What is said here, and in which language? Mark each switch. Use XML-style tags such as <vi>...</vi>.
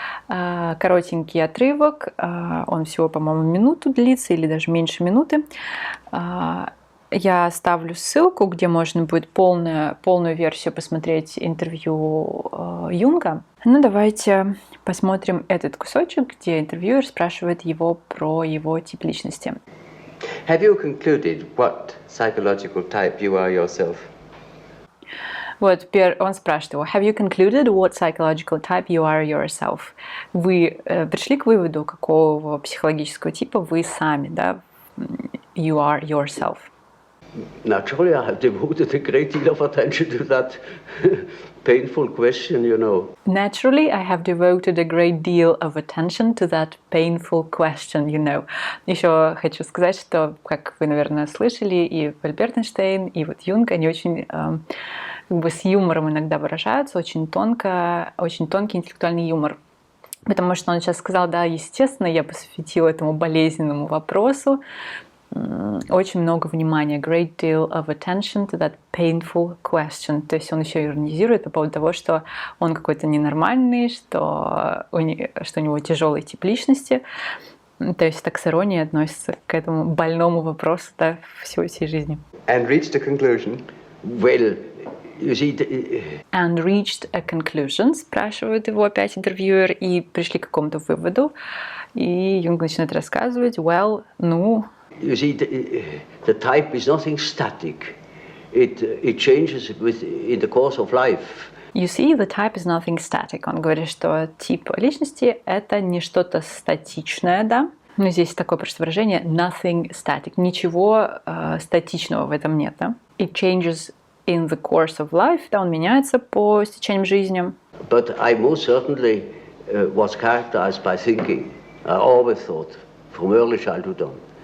<ru>Коротенький отрывок. Он всего, по-моему, минуту длится или даже меньше минуты. Я оставлю ссылку, где можно будет полную версию посмотреть интервью Юнга. Ну, давайте посмотрим этот кусочек, где интервьюер спрашивает его про его тип личности.</ru> <en>Have you concluded what psychological type you are yourself?</en> <ru>Вот, он спрашивает его,</ru> <en>have you concluded what psychological type you are yourself?</en> <ru>Вы пришли к выводу, какого психологического типа вы сами, да?</ru> <en>You are yourself. Naturally, I have devoted a great deal of attention to that painful question, you know. Naturally, I have devoted a great deal of attention to that painful question, you know.</en> <ru>Еще хочу сказать, что, как вы, наверное, слышали, и Альберт Эйнштейн, и вот Юнг, они очень как бы с юмором иногда выражаются, очень тонкий интеллектуальный юмор. Потому что он сейчас сказал, да, естественно, я посвятила этому болезненному вопросу, очень много внимания,</ru> <en>great deal of attention to that painful question.</en> <ru>То есть он еще иронизирует по поводу того, что он какой-то ненормальный, что у него тяжелый тип личности. То есть так с иронией относится к этому больному вопросу, да, всей жизни.</ru> <en>And reached a conclusion. Well, you see, And reached a conclusion,</en> <ru>спрашивает его опять интервьюер, и пришли к какому-то выводу. И Юнг начинает рассказывать, well, ну...</ru> <en>You see, the type is nothing static. It changes in the course of life. You see, the type is nothing static.</en> <ru>Он говорит, что тип личности — это не что-то статичное, да? Но здесь такое просто выражение</ru> <en>nothing static.</en> <ru>Ничего статичного в этом нет, да?</ru> <en>It changes in the course of life.</en> <ru>Да, он меняется по стечениям жизни.</ru> <en>But I most certainly was characterized by thinking. I always thought, from early childhood on.</en>